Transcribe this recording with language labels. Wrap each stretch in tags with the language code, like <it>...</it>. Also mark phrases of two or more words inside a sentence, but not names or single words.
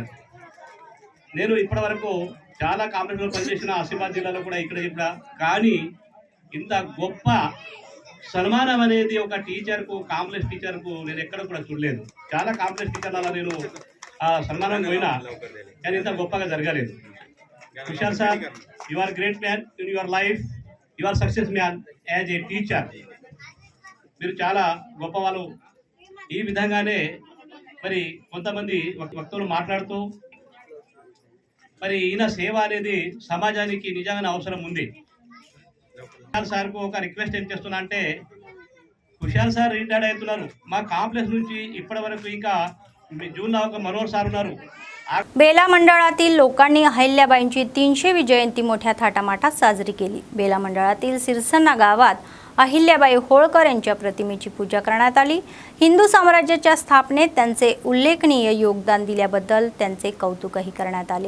<te>నేను ఇప్పటి వరకు చాలా కాంప్లెక్స్లో పనిచేసిన ఆసిఫాబాద్ జిల్లాలో కూడా ఇక్కడ కానీ ఇంత గొప్ప సన్మానం అనేది ఒక టీచర్కు, కాంప్లెక్స్ టీచర్కు నేను ఎక్కడ కూడా చూడలేదు. చాలా కాంప్లెక్స్ టీచర్లలో నేను సన్మానం పోయినా కానీ ఇంత గొప్పగా జరగలేదు. కుశాల్ సార్,</te> <en>You are great man in your life, you are success man as a teacher.</en> <te>మీరు చాలా గొప్పవాళ్ళు. ఈ విధంగానే మరి కొంతమంది వక్తలు మాట్లాడుతూ మరి ఈయన సేవ అనేది సమాజానికి నిజంగానే అవసరం ఉంది. కుశాల్ సార్కు ఒక రిక్వెస్ట్ ఏం చేస్తున్నా అంటే, కుశాల్ సార్ రిటైర్డ్ అవుతున్నారు. మా काम्प्लेक्स నుంచి इప్పటి वరకు ఇంకా जूनला ఒక मनोहर సార్ ఉన్నారు.</te> <mr>बेला मंडळातील लोकांनी अहिल्याबाईंची 300वी जयंती मोठ्या थाटामाटात साजरी केली. बेला मंडळातील सिरसन्ना गावात अहिल्याबाई होळकर यांच्या प्रतिमेची पूजा करण्यात आली. हिंदू साम्राज्याच्या स्थापनेत त्यांचे उल्लेखनीय योगदान दिल्याबद्दल त्यांचे कौतुकही करण्यात आले.</mr>